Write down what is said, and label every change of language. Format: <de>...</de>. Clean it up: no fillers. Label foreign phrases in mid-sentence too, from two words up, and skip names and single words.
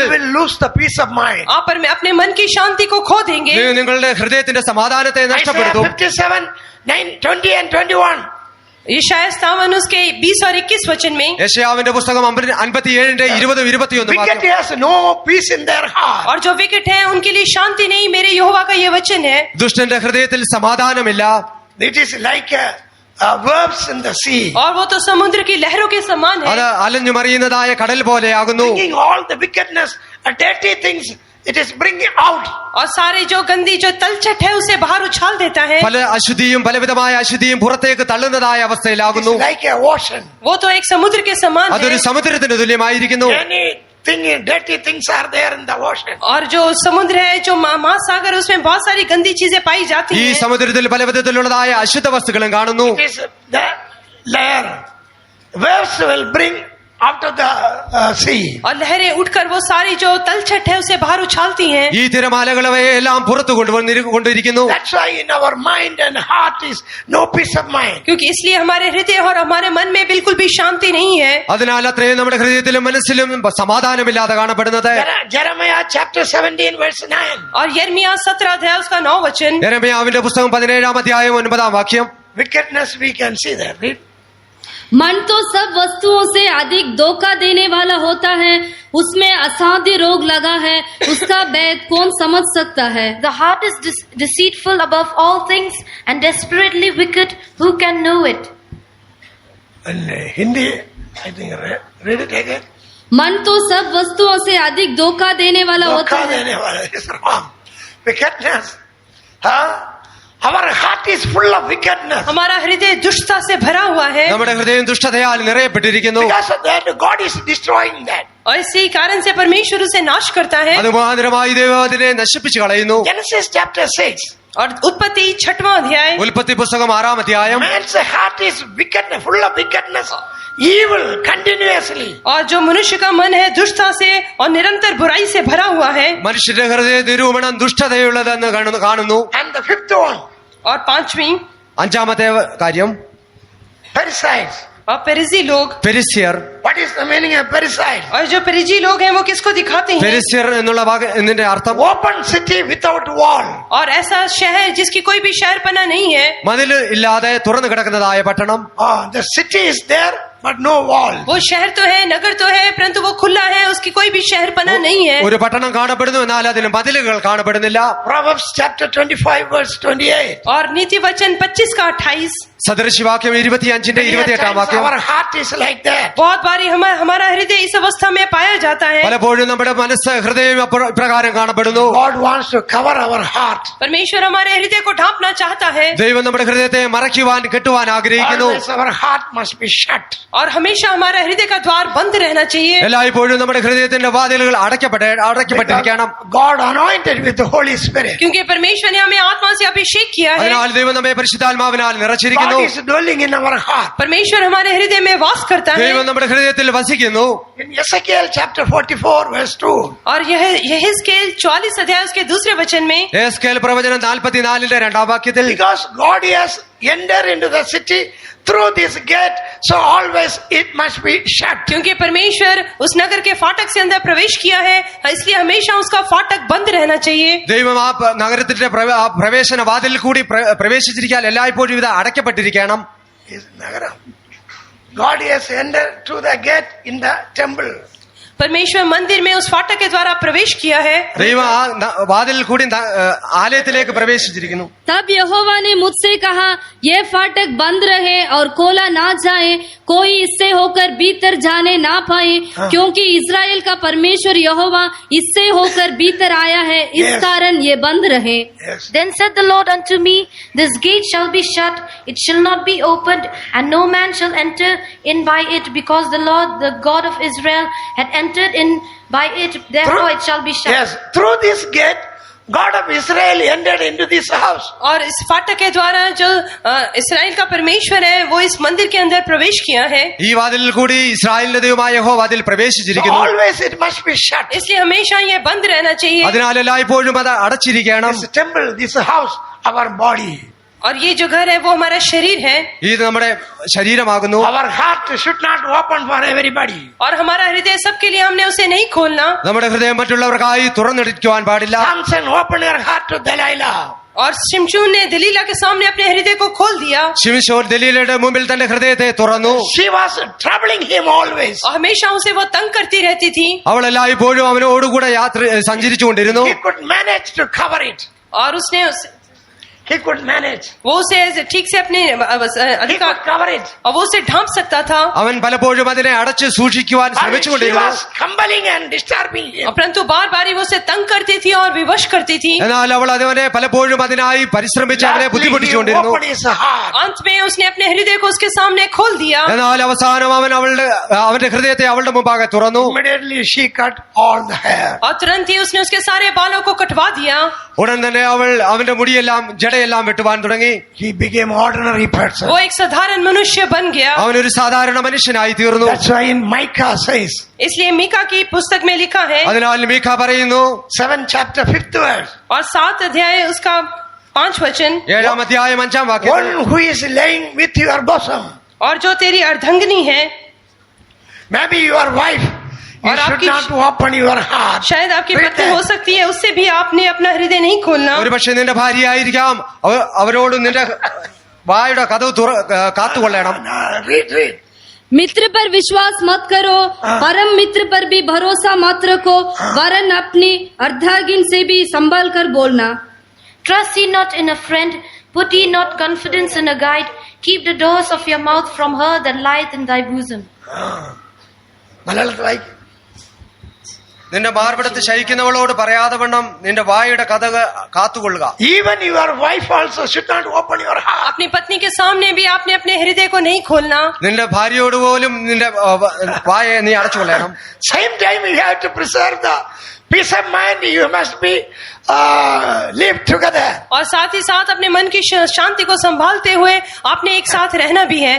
<en>you will lose the peace of mind.</en> <hi>आप अपने मन की शांति को खो देंगे.</hi> <ml>നിങ്ങളുടെ ഹൃദയത്തിന്റെ സമാധാനത്തെ Isaiah നഷ്ടപ്പെടുത്തും.</ml> <en>57, 9, 20 and 21.</en> <hi>यशायाह 57 उसके 20 और 21 वचन में,</hi> <ml>യെശയ്യാവിന്റെ പുസ്തകം 57:20-21</ml> <en>Wicked has no peace in their heart.</en> <hi>और जो विकट है उनके लिए शांति नहीं, मेरे यहोवा का ये वचन है.</hi> <ml>ദുഷ്ടന്റെ ഹൃദയത്തിൽ സമാധാനമില്ല.</ml> <en>It is like waves in the sea.</en> <hi>और वो तो समुद्र की लहरों के समान</hi> <ml>അത്</ml> <hi>है.</hi> <ml>അലഞ്ഞു മറിയുന്നതായ കടൽ പോലെയാകുന്നു.</ml> <en>Bringing all the wickedness, dirty things, it is bringing out.</en> <hi>और सारे जो गंदी जो तलछट है उसे बाहर उछाल देता है.</hi> <ml>പല അശുദ്ധിയും പലവിധമായ അശുദ്ധിയും പുറത്തേക്ക് തള്ളുന്നതായ അവസ്ഥയിലാകുന്നു.</ml> <en>It's like a ocean.</en> <hi>वो तो एक समुद्र के समान</hi> <ml>അതൊരു</ml> <hi>है.</hi> <ml>സമുദ്രത്തിന് തുല്യമായിരിക്കുന്നു.</ml> <en>Anything, dirty things are there in the ocean.</en> <hi>और जो समुद्र है, जो महासागर, उसमें बहुत सारी गंदी चीजें पाई जाती</hi> <ml>ഈ</ml> <hi>हैं.</hi> <ml>സമുദ്രത്തിൽ പല വിധത്തിലുള്ളതായ അശുദ്ധ വസ്തുക്കളും കാണുന്നു.</ml> <en>It is the layer. Waves will bring out of the sea.</en> <hi>और लहरें उठकर वो सारी जो तलछट है उसे बाहर उछालती हैं.</hi> <ml>ഈ തിരമാലകളവയെ എല്ലാം പുറത്തു കൊണ്ടിരിക്കുന്നു.</ml> <en>That's why in our mind and heart is no peace of mind.</en> <hi>क्योंकि इसलिए हमारे हृदय और हमारे मन में बिल्कुल भी शांति नहीं है.</hi> <ml>അതിനാൽ അത്രയും നമ്മുടെ ഹൃദയത്തിലും മനസ്സിലും സമാധാനമില്ലാതെ കാണപ്പെടുന്നത്.</ml> <en>Jeremiah chapter 17 verse 9.</en> <hi>और यिर्मयाह 17 अध्याय उसका 9 वचन,</hi> <ml>യെരമ്യാവിന്റെ പുസ്തകം 17:9 വാക്യം.</ml> <en>Wickedness we can see there. Read.</en> <hi>मन तो सब वस्तुओं से अधिक धोखा देने वाला होता है, उसमें असाध्य रोग लगा है, उसका भेद कौन समझ सकता है?</hi> <en>The heart is deceitful above all things and desperately wicked. Who can know it? In Hindi, I think read it again.</en> <hi>मन तो सब वस्तुओं से अधिक धोखा देने वाला होता धोखा है. देने वाला</hi> <en>is wrong. Wickedness. Huh? Our heart is full of wickedness.</en> <hi>हमारा हृदय दुष्टता से भरा हुआ है.</hi> <ml>നമ്മുടെ ഹൃദയം ദുഷ്ടതയാൽ നിറയപ്പെട്ടിരിക്കുന്നു.</ml> <en>Because of that, God is destroying that.</en> <hi>और इसी कारण से परमेश्वर उसे नाश करता है.</hi> <ml>അത് മുഖാന്തരമായി ദൈവം അതിനെ നശിപ്പിച്ചു കളയുന്നു.</ml> <en>Genesis chapter 6.</en> <hi>और उत्पत्ति 6वां अध्याय,</hi> <ml>ഉൽപ്പത്തി പുസ്തകം 6-ാം അധ്യായം.</ml> <en>Man's heart is wicked, full of wickedness, evil continuously.</en> <hi>और जो मनुष्य का मन है दुष्टता से और निरंतर बुराई से भरा हुआ है.</hi> <ml>മനുഷ്യന്റെ ഹൃദയ നിരൂപണം ദുഷ്ടതയുള്ളതെന്ന് കാണുന്നു.</ml> <en>And the fifth one,</en> <hi>और 5वीं,</hi> <ml>5-ാമത്തെ കാര്യം,</ml> <en>parasites.</en> <hi>और पेरिजी लोग,</hi> <ml>പെരിസ്യർ.</ml> <en>What is the meaning of parasite?</en> <hi>और जो पेरिजी लोग हैं वो किसको दिखाते हैं?</hi> <ml>പെരിസ്യർ എന്നുള്ള ഇതിന്റെ അർത്ഥം</ml> <en>Open city without wall.</en> <hi>और ऐसा शहर जिसकी कोई भी शहरपना नहीं है,</hi> <ml>മതിൽ ഇല്ലാതെ തുറന്നു കിടക്കുന്നതായ പട്ടണം.</ml> <en>The city is there, but no wall.</en> <hi>वो शहर तो है, नगर तो है, परंतु वो खुला है, उसकी कोई भी शहरपना नहीं है.</hi> <ml>ഒരു പട്ടണം കാണപ്പെടുന്നു, എന്നാൽ അതിന് മതിലുകൾ കാണപ്പെടുന്നില്ല.</ml> <en>Proverbs chapter 25 verse 28.</en> <hi>और नीति वचन 25 का 28.</hi> <ml>സദൃശവാക്യം 25ന്റെ</ml> <en>Many a 28 times</en> <ml>വാക്യം.</ml> <en>our heart is like that.</en> <hi>बहुत बारी हमारा हृदय इस अवस्था में पाया जाता है.</hi> <ml>പലപ്പോഴും നമ്മുടെ മനസ്സ് ഹൃദയം ഇപ്രകാരം കാണപ്പെടുന്നു.</ml> <en>God wants to cover our heart.</en> <hi>परमेश्वर हमारे हृदय को ढांपना चाहता है,</hi> <ml>ദൈവം നമ്മുടെ ഹൃദയത്തെ മറയ്ക്കുവാൻ കെട്ടുവാൻ ആഗ്രഹിക്കുന്നു.</ml> <en>Always our heart must be shut.</en> <hi>और हमेशा हमारा हृदय का द्वार बंद रहना चाहिए.</hi> <ml>എല്ലായ്പ്പോഴും നമ്മുടെ ഹൃദയത്തിന്റെ വാതിലുകൾ അടയ്ക്കപ്പെട്ടിരിക്കണം.</ml> <en>God anointed with the Holy Spirit.</en> <hi>क्योंकि परमेश्वर ने हमें आत्मा से अभिषेक किया है.</hi> <ml>അതിനാൽ ദൈവം നമ്മെ പരിശുദ്ധാത്മാവിനാൽ നിറച്ചിരിക്കുന്നു.</ml> <en>God is dwelling in our heart.</en> <hi>परमेश्वर हमारे हृदय में वास करता है.</hi> <ml>ദൈവം നമ്മുടെ ഹൃദയത്തിൽ വസിക്കുന്നു.</ml> <en>In Ezekiel chapter 44 verse 2.</en> <hi>और यह हिजकिय्याह 44 अध्याय उसके दूसरे वचन में,</hi> <ml>യെഹെസ്കേൽ പ്രവചനം 44ന്റെ 2ാം വാക്യത്തിൽ,</ml> <en>Because God has entered into the city through this gate, so always it must be shut.</en> <hi>क्योंकि परमेश्वर उस नगर के फाटक से अंदर प्रवेश किया है, इसलिए हमेशा उसका फाटक बंद रहना चाहिए.</hi> <ml>ദൈവം ആ നഗരത്തിന്റെ പ്രവേശന വാതിലിൽ കൂടി പ്രവേശിച്ചിരിക്കാൻ എല്ലായ്പ്പോഴും ഇത് അടയ്ക്കപ്പെട്ടിരിക്കണം.</ml> <en>God has entered through the gate in the temple.</en> <hi>परमेश्वर मंदिर में उस फाटक के द्वारा प्रवेश किया है.</hi> <ml>ദൈവം ആ വാതിലിൽ കൂടി ആലയത്തിലേക്ക് പ്രവേശിച്ചിരിക്കുന്നു.</ml> <hi>तब यहोवा ने मुझसे कहा, ये फाटक बंद रहे और खोला ना जाए, कोई इससे होकर भीतर जाने ना पाए, क्योंकि इस्राएल का परमेश्वर यहोवा इससे होकर भीतर आया है, इस कारण ये बंद रहे.</hi> <en>Yes. Then said the Lord unto me, This gate shall be shut, it shall not be opened, and no man shall enter in by it, because the Lord, the God of Israel, had entered in by it, therefore it shall be shut. Yes, through this gate, God of Israel entered into this house.</en> <hi>और इस फाटक के द्वारा जो इस्राएल का परमेश्वर है वो इस मंदिर के अंदर प्रवेश किया है.</hi> <ml>ഈ വാതിലിൽ കൂടി ഇസ്രായേലിന്റെ ദൈവമായ യഹോവ അതിൽ പ്രവേശിച്ചിരിക്കുന്നു.</ml> <en>Always it must be shut.</en> <hi>इसलिए हमेशा ये बंद रहना चाहिए.</hi> <ml>അതിനാൽ എല്ലായ്പ്പോഴും അത് അടച്ചിരിക്കണം.</ml> <en>This temple, this house, our body.</en> <hi>और ये जो घर है वो हमारा शरीर है.</hi> <ml>ഇത് നമ്മുടെ ശരീരമാകുന്നു.</ml> <en>Our heart should not open for everybody.</en> <hi>और हमारा हृदय सबके लिए हमने उसे नहीं खोलना.</hi> <ml>നമ്മുടെ ഹൃദയം മറ്റുള്ളവർക്കായി തുറന്നിരിക്കുവാൻ പാടില്ല.</ml> <en>Samson opened her heart to Delilah.</en> <hi>और शिमशोन ने दलीला के सामने अपने हृदय को खोल दिया.</hi> <ml>ശിംശോൻ ദലീലയുടെ മുമ്പിൽ തന്റെ ഹൃദയത്തെ തുറന്നു.</ml> <en>She was troubling him always.</en> <hi>और हमेशा उसे वो तंग करती रहती थी.</hi> <ml>അവൾ എല്ലായ്പ്പോഴും അവനോടുകൂടെ സഞ്ചരിച്ചുകൊണ്ടിരുന്നു.</ml> <en>He could manage to cover it.</en> <hi>और उसने</hi> <en>He could manage.</en> <hi>वो उसे ठीक से अपने</hi> <en>He</en> <hi>अधिकार</hi> <en>could cover it.</en> <hi>और वो उसे ढांप सकता था.</hi> <ml>അവൻ പലപ്പോഴും അതിനെ അടച്ച് സൂക്ഷിക്കുവാൻ</ml> <en>But she</en> <ml>ശ്രമിച്ചുകൊണ്ടിരുന്നു.</ml> <en>was compelling and disturbing him.</en> <hi>परंतु बार बार वो उसे तंग करती थी और विवश करती थी.</hi> <ml>എന്നാൽ അവൾ അവനെ പലപ്പോഴും അതിനായി പരിശ്രമിച്ച് അവനെ</ml> <en>Lastly, he</en> <ml>ബുദ്ധിമുട്ടിച്ചുകൊണ്ടിരുന്നു.</ml> <en>opened his heart.</en> <hi>अंत में उसने अपने हृदय को उसके सामने खोल दिया.</hi> <ml>എന്നാൽ അവസാനം അവൻ അവന്റെ ഹൃദയത്തെ അവളുടെ മുമ്പാകെ തുറന്നു.</ml> <en>Immediately she cut all the hair.</en> <hi>और तुरंत ही उसने उसके सारे बालों को कटवा दिया.</hi> <ml>ഉടൻ തന്നെ അവൾ അവന്റെ മുടിയെല്ലാം ജടയെല്ലാം വെട്ടുവാൻ തുടങ്ങി.</ml> <en>He became ordinary person.</en> <hi>वो एक साधारण मनुष्य बन गया.</hi> <ml>അവനൊരു സാധാരണ മനുഷ്യനായി തീർന്നു.</ml> <en>That's why in Micah says,</en> <hi>इसलिए मीका की पुस्तक में लिखा है,</hi> <ml>അതിനാൽ മീഖ പറയുന്നു</ml> <en>7th chapter 5th verse,</en> <hi>और 7 अध्याय उसका 5 वचन,</hi> <ml>7ാം അധ്യായം 5ാം വാക്യം,</ml> <en>one who is laying with your bosom,</en> <hi>और जो तेरी अर्धांगिनी है,</hi> <en>maybe your wife, you</en> <hi>और</hi> <en>should</en> <hi>आपकी-</hi> <en>not open your heart.</en> <hi>शायद आपकी</hi> <en>with</en> <hi>पत्नी</hi> <en>that.</en> <hi>हो सकती है, उससे भी आपने अपना हृदय नहीं खोलना.</hi> <ml>ഒരു പക്ഷെ നിന്റെ ഭാര്യയായിരിക്കാം. അവരോട് നിന്റെ വായുടെ കഥവ് കാത്തുകൊള്ളണം.</ml> <en>Read.</en> <hi>मित्र पर विश्वास मत करो, परम मित्र पर भी भरोसा मत रखो, वरन अपनी अर्धांगिन से भी संभल कर बोलना.</hi> <en>Trust ye not in a friend, put ye not confidence in a guide, keep the doors of your mouth from her that lieth in thy bosom.</en> <ml>മലയാളത്തിൽ വായിക്കും. നിന്റെ മാർവിടത്ത് ശയിക്കുന്നവളോട് പറയാതെ വണ്ണം നിന്റെ വായുടെ കഥക കാത്തുകൊള്ളുക.</ml> <en>Even your wife also should not open your heart.</en> <hi>अपनी पत्नी के सामने भी आपने अपने हृदय को नहीं खोलना.</hi> <ml>നിന്റെ ഭാര്യയോട് പോലും നിന്റെ വായെ നീ അടച്ചുകൊള്ളണം.</ml> <en>Same time you have to preserve the peace of mind. You must be live together.</en> <hi>और साथ ही साथ अपने मन की शांति को संभालते हुए आपने एक साथ रहना भी है.</hi>